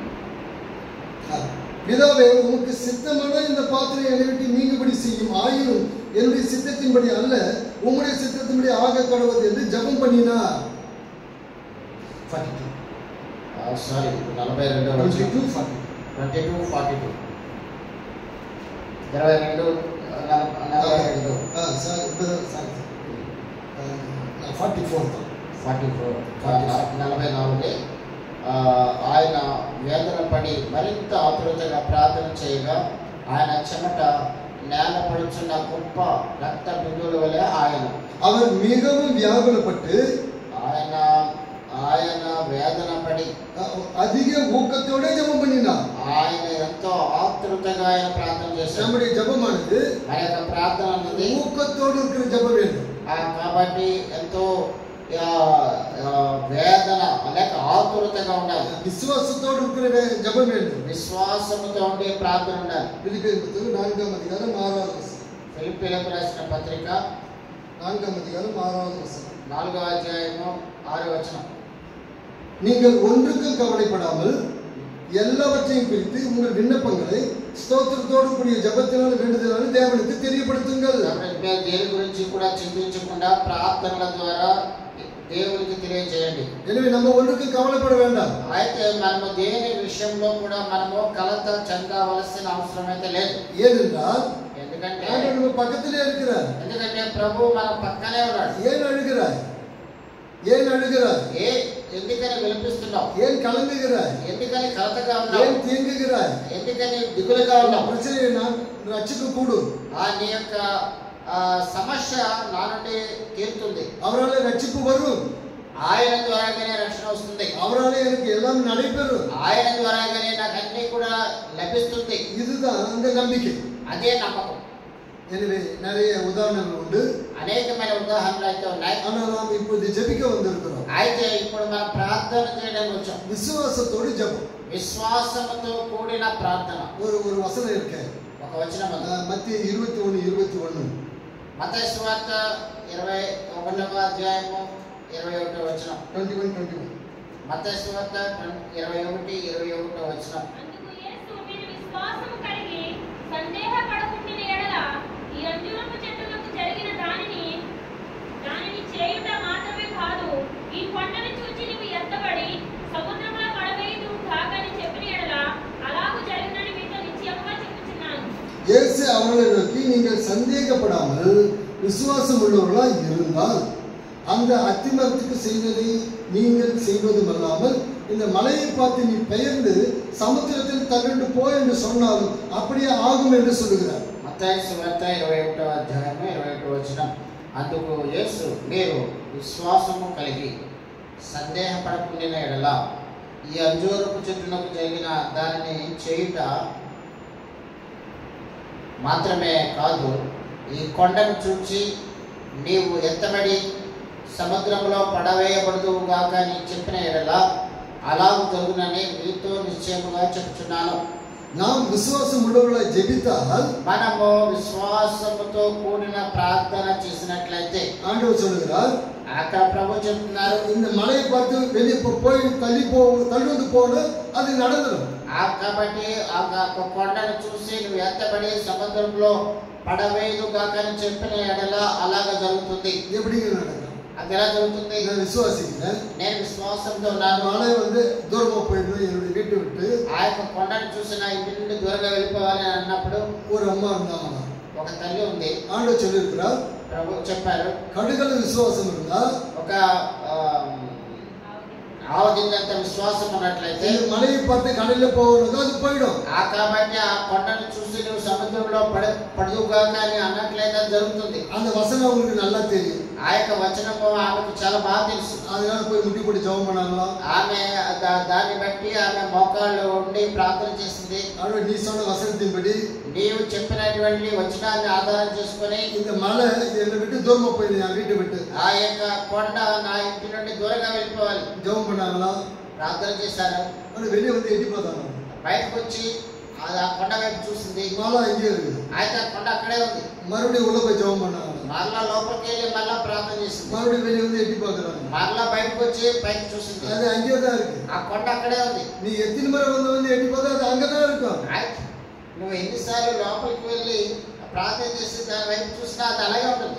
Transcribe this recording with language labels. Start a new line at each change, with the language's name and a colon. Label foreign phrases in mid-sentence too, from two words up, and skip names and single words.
Tamil: பிதாவே, உமக்கு சித்தமான இந்த பாத்திரம் என்னை விட்டு நீங்கும்படி செய்யும். ஆயினும் என்னுடைய சித்தத்தின்படி அல்ல, உம்முடைய சித்தத்தின்படி ஆக கடவுது என்று ஜெபம் பண்ணினார். 42
Telugu: సారీ 42వ వచనం. 22 42 22 44 44 ఆయన వేదన పడి మరింత ఆతురతగా ప్రార్థన చేయగా ఆయన చెమట నేల పడుచున్న గొప్ప రక్త బిందువుల వలె ఆయన.
Tamil: அவர் மிகவும் வியாகுலப்பட்டு
Telugu: ఆయన వేదన పడి
Tamil: அதிக ஊக்கத்தோட ஜெபம் பண்ணினார்.
Telugu: ఆయన ఎంతో ఆతురతగా ఆయన ప్రార్థన చేశారు.
Tamil: நம்முடைய ஜெபமானது
Telugu: మన యొక్క ప్రార్థన అన్నది
Tamil: ஊக்கத்தோடு இருக்கிற ஜெபம் வேண்டும்.
Telugu: కాబట్టి ఎంతో వేదన లేక ఆతురతగా ఉండాలి.
Tamil: విశ్వాసతోడు இருக்கிற ஜெபம் வேண்டும்.
Telugu: విశ్వాసముతో ఉండే ప్రార్థన ఉండాలి. ఫిలిప్పీయులకు 4వ అధ్యాయం 6వ వచనం. ఫిలిప్పీయులకు రాసిన పత్రిక 4వ అధ్యాయం 6వ వచనం. 4వ అధ్యాయము 6వ వచనం.
Tamil: நீங்கள் ஒன்றுக்கும் கவலைப்படாமல் எல்லாவற்றையும் குறித்து உங்கள் விண்ணப்பங்களை స్తోత్రతోడు கூடிய ஜெபத்தினால் வேண்டுதலால் தேவனுக்கு தெரியப்படுத்துங்கள்.
Telugu: దేని గురించి కూడా చింతించకుండా ప్రార్థనల ద్వారా దేవునికి తెలియజేయండి.
Tamil: எனவே நம்ம ஒன்றுக்கும் கவலைப்பட வேண்டாம்.
Telugu: అయితే మనము దేని విషయంలో కూడా మనము కలత చెందవలసిన అవసరం అయితే లేదు.
Tamil: ஏனென்றால்
Telugu: ఎందుకంటే
Tamil: ஆண்டவர் நம்ம பக்கத்திலே இருக்கிறார்.
Telugu: ఎందుకంటే ప్రభు మన పక్కనే ఉన్నాడు.
Tamil: ஏன் அழுகிறாய்? ஏன் அழுகிறாய்?
Telugu: ఎందుకని విలపిస్తున్నావు?
Tamil: ஏன் கலங்குகிறாய்?
Telugu: ఎందుకని కలతగా ఉన్నావు?
Tamil: ஏன் தீங்குகிறாய்?
Telugu: ఎందుకని దిగులుగా ఉన్నావు?
Tamil: பிரச்சனையை நான் ரட்சிக்க கூடும்.
Telugu: నీ యొక్క సమస్య నా నుండి తీరుతుంది.
Tamil: அவரால் ரட்சிப்பு வரும்.
Telugu: ఆయన ద్వారాగానే రక్షణ వస్తుంది.
Tamil: அவரால் எனக்கு எல்லாம் நடைபெறும்.
Telugu: ఆయన ద్వారాగానే నాకు అన్ని కూడా లభిస్తుంది.
Tamil: இதுதான் அந்த நம்பிக்கை.
Telugu: అదే నమ్మకం.
Tamil: எனவே நிறைய உதாரணங்கள் உண்டு.
Telugu: అనేకమైన ఉదాహరణలు అయితే ఉన్నాయి.
Tamil: ஆனால் நாம் இப்போது ஜெபிக்க வந்திருக்கிறோம்.
Telugu: అయితే ఇప్పుడు మనం ప్రార్థన చేయడానికి వచ్చాం.
Tamil: விசுவாசத்தோடு ஜெபம்.
Telugu: విశ్వాసంతో కూడిన ప్రార్థన.
Tamil: ஒரு வசனம் இருக்கு.
Telugu: ఒక వచనం ఉంది. మత్తయి 21:21. మత్తయి సువార్త 21వ అధ్యాయము 21వ వచనం. 21. మత్తయి సువార్త 21:21వ వచనం. అందుకు యేసు మీరు విశ్వాసము కలిగి సందేహపడకుండిన యెడల ఈ అంజూరపు చెట్టులకు జరిగిన దానిని చేయుట మాత్రమే కాదు, ఈ కొండను చూచి నీవు ఎత్తబడి సముద్రంలో పడవేయుదు కాకని చెప్పిన యెడల అలాగు జరిగినని మీతో నిశ్చయముగా చెప్పుచున్నాను.
Tamil: இயேசு அவர்களை நோக்கி, நீங்கள் சந்தேகப்படாமல் விசுவாசம் உள்ளவர்களாய் இருந்தால் அந்த அத்திமரத்துக்கு செய்வதை நீங்கள் செய்வதுமல்லாமல் இந்த மலையை பார்த்து நீ பெயர்ந்து சமுத்திரத்தில் தகண்டு போ என்று சொன்னாலும் அப்படியே ஆகும் என்று சொல்லுகிறார்.
Telugu: మత్తయి సువార్త 21వ అధ్యాయము 21వ వచనం. అందుకు యేసు మీరు విశ్వాసము కలిగి సందేహపడకుండిన యెడల ఈ అంజూరపు చెట్టునకు జరిగిన దానిని చేయుట మాత్రమే కాదు, ఈ కొండను చూచి నీవు ఎత్తబడి సముద్రంలో పడవేయబడదువు గాక అని చెప్పిన యెడల అలాగు జరుగునని మీతో నిశ్చయముగా చెప్తున్నాను.
Tamil: நாம் விசுவாசம் உள்ளவர்களாய் ஜெபித்தால்
Telugu: మనము విశ్వాసముతో కూడిన ప్రార్థన చేసినట్లయితే
Tamil: ஆண்டவர் சொல்லுகிறார்,
Telugu: అక్కడ ప్రభు చెప్తున్నారు,
Tamil: இந்த மலையை பார்த்து வெளியே போய் தள்ளுவது போல அது நடந்துடும்.
Telugu: కాబట్టి ఆ కొండను చూసి నువ్వు ఎత్తబడి సముద్రంలో పడవేయదు గాక అని చెప్పిన యెడల అలాగ జరుగుతుంది.
Tamil: எப்படிங்க நடக்கும்?
Telugu: అది ఎలా జరుగుతుంది?
Tamil: நான் விசுவாசிக்கிறேன்.
Telugu: నేను విశ్వాసంతో ఉన్నాను.
Tamil: மழை வந்து தூரமா போயிடும் என்னுடைய வீட்டை விட்டு.
Telugu: ఆ యొక్క కొండను చూసి నా ఇంటి నుండి దూరంగా వెళ్ళిపోవాలి అని అన్నప్పుడు
Tamil: ஒரு అమ్மா இருந்தாங்க.
Telugu: ఒక తల్లి ఉంది.
Tamil: ஆண்டவர் சொல்லியிருக்கிறார்,
Telugu: ప్రభు చెప్పారు,
Tamil: கடுகளவு விசுவாசம் இருந்தா
Telugu: ఒక ఆవదిందంత విశ్వాసం ఉన్నట్లయితే మళ్ళీ పడితే కడల్లో పోవడం అది పోయడం. కాబట్టి ఆ కొండను చూసి నువ్వు సముద్రంలో పడుదుగా కానీ అన్నట్లయితే జరుగుతుంది.
Tamil: அந்த வசனம் உங்களுக்கு நல்லா தெரியும்.
Telugu: ఆ యొక్క వచనము ఆమెకు చాలా బాగా తెలుసు.
Tamil: அதனால போய் முட்டி போட்டு ஜெபம் பண்ணாங்களா?
Telugu: ఆమె దాన్ని బట్టి ఆమె మోకాళ్ళు ఉండి ప్రార్థన చేసింది.
Tamil: ஆண்டவர் நீ சொன்ன வசனத்தின்படி
Telugu: నీవు చెప్పినటువంటి వచనాన్ని ఆధారం చేసుకొని
Tamil: இந்த மலை என்னை விட்டு தூரமா போயிடுது, என் வீட்டை விட்டு.
Telugu: ఆ యొక్క కొండ నా ఇంటి నుండి దూరంగా వెళ్ళిపోవాలి.
Tamil: ஜெபம் பண்ணாங்களா?
Telugu: ప్రార్థన చేశారు.
Tamil: ஆனால் வெளியே வந்து எட்டி பார்த்தாங்க.
Telugu: బయటకు వచ్చి ఆ కొండ వైపు చూసింది.
Tamil: மலை இங்கே இருக்குது.
Telugu: అయితే ఆ కొండ అక్కడే ఉంది.
Tamil: மறுபடியும் உள்ள போய் ஜெபம் பண்ணாங்க.
Telugu: మరలా లోపలికి వెళ్ళి మరలా ప్రార్థన చేసింది.
Tamil: மறுபடியும் வெளியே வந்து எட்டி பார்க்குறாங்க.
Telugu: మరలా బయటకు వచ్చి పైకి చూసింది.
Tamil: அது அங்கேயே தான் இருக்கு.
Telugu: ఆ కొండ అక్కడే ఉంది.
Tamil: நீ எத்தனை முறை வந்து எட்டி பார்த்தா அது அங்கதான் இருக்கும்.
Telugu: నువ్వు ఎన్నిసార్లు లోపలికి వెళ్ళి ప్రార్థన చేసి దాని వైపు చూసినా అది అలాగే ఉంటుంది.